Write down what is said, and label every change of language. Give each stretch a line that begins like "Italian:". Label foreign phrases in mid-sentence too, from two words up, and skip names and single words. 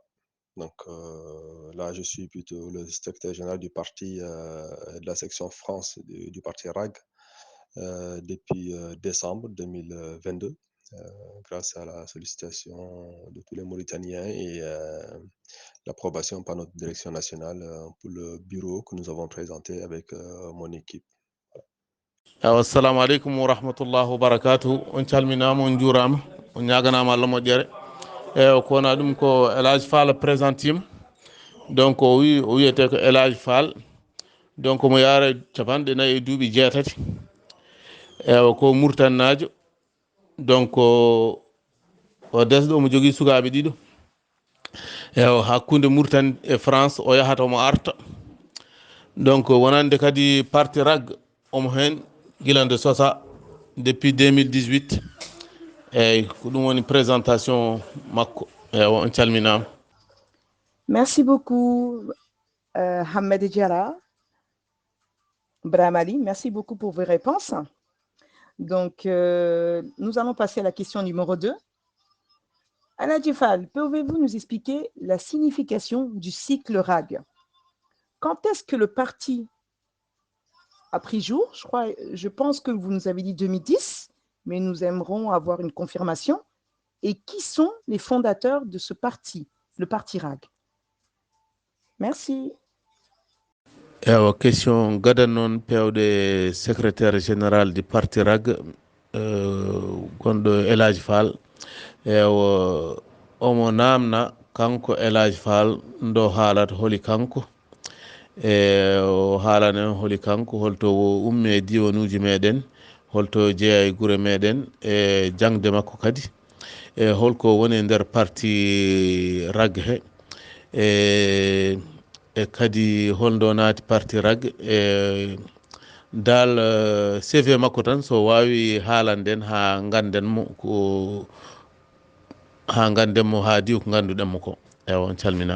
French: Donc là, je suis plutôt le secrétaire général du parti de la section France du parti RAG depuis décembre 2022. Grâce à la sollicitation de tous les Mauritaniens et l'approbation par notre direction nationale pour le bureau que nous avons présenté avec mon équipe.
Arabic: السلام عليكم ورحمة الله وبركاته.
Fula: On calminama, on jurama, on ñaganama Allah moƴƴere. Ko wona ɗum ko Elhadji Fall présentima. Donc o wiyete ko Elhadji Fall. Donc mo yaara capanɗe 4 e duuɓi 6. Ko Mauritanajo. Donc o desɗo omo jogui sukaɓe ɗiɗo hakkude Mauritanie e France o yahata omo arta. Donc wonande kadi parti RAG omo hen guilande sosa depuis 2018 ko ɗum woni présentation makko on calminama.
French: Merci beaucoup, Hamed Diarra, Bramali. Merci beaucoup pour vos réponses. Donc, nous allons passer à la question numéro 2. Aladji Fall, pouvez-vous nous expliquer la signification du cycle RAG? Quand est-ce que le parti a pris jour? Je pense que vous nous avez dit 2010, mais nous aimerons avoir une confirmation. Et qui sont les fondateurs de ce parti, le parti RAG? Merci.
Fula: Question gadan pewde
French: secrétaire général du parti RAG
Fula: gonɗo Elhadji Fall omo namna kanko Elhadji Fall ndo haalata holi kanko o haalana holi kanko holto ummi e diwanuji meɗen holto jeeya e guure meɗen e jangde makko kadi holko woni e nder parti RAG he e kadi holdo naati parti RAG dal CV makko tan so wawi haalanden ha gandenmo ko ha gandenmo ha diw ko ganduɗenmo ko on calminama.